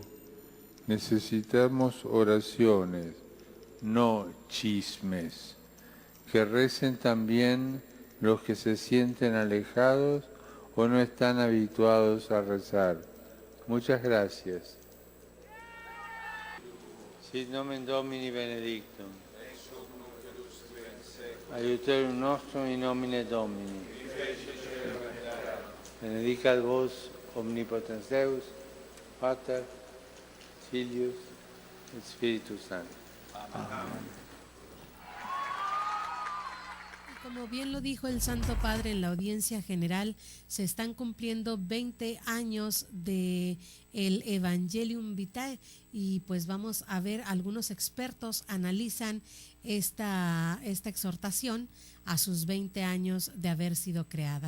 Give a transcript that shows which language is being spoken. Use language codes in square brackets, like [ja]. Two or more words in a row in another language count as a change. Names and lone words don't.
[es] Necesitamos oraciones, no chismes. Que recen también los que se sienten alejados o no están habituados a rezar. Muchas gracias. [la] Sit nomen Domini benedictum. Aiuterium nostrum in nomine Domini. Benedicat vos omnipotens Deus, Pater, Filius et Spiritus Sanctus. [es] Amén. Como bien lo dijo el Santo Padre en la audiencia general, se están cumpliendo 20 años de el Evangelium Vitae y pues vamos a ver, algunos expertos analizan esta exhortación a sus 20 años de haber sido creada.